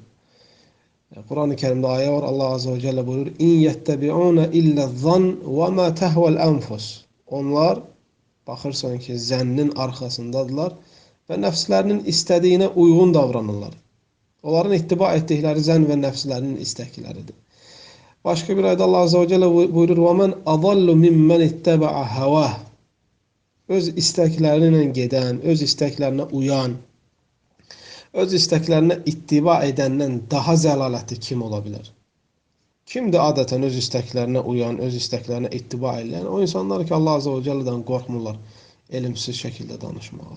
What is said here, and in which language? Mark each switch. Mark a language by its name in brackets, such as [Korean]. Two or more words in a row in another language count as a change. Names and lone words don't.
[Azerbaijani] Quran-ı Kərimdə ayə var, [Arabic] الله عز وجل [Azerbaijani] buyurur, [Arabic] إن يتبعون إلا الظن وما تهوى الأنفس. [Azerbaijani] Onlar, baxırsan ki, zənnin arxasındadırlar və nəfslərinin istədiyinə uyğun davranırlar. Onların ittiba etdikləri zənn və nəfslərinin istəkləridir. Başqa bir ayda [Arabic] الله عز وجل [Azerbaijani] buyurur, [Arabic] وَمَنْ أَضَلُّ مِمَّنِ اتَّبَعَ هَوَاهُ. [Azerbaijani] Öz istəklərinə gedən, öz istəklərinə uyan, öz istəklərinə ittiba edəndən daha zəlalətli kim ola bilər? Kimdir adətən öz istəklərinə uyan, öz istəklərinə ittiba edən? O insanlar ki, [Arabic] الله عز وجل [Azerbaijani] qorxmurlar elmsiz şəkildə danışmağa.